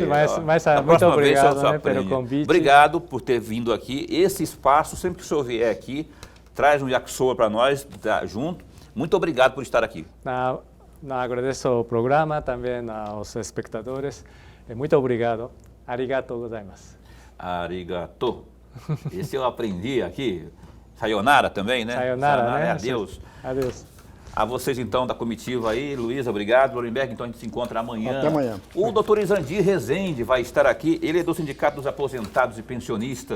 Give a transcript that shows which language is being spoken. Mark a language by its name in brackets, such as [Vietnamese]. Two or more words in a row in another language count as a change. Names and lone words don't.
[Portuguese] Mas muito obrigado, né, pelo convite. Obrigado por ter vindo aqui. Esse espaço, sempre que o senhor vier aqui, traz um yakisoba para nós, junto. Muito obrigado por estar aqui. Agradeço o programa, também aos espectadores. Muito obrigado. [Japanese] ありがとうございます. [Portuguese] Arigato. Esse eu aprendi aqui. Sayonara também, né? Sayonara, né? Adeus. Adeus. A vocês, então, da comitiva aí. Luísa, obrigado. Lorenberg, então a gente se encontra amanhã. Até amanhã. O doutor Izandir Rezende vai estar aqui. Ele é do Sindicato dos Aposentados e Pensionistas.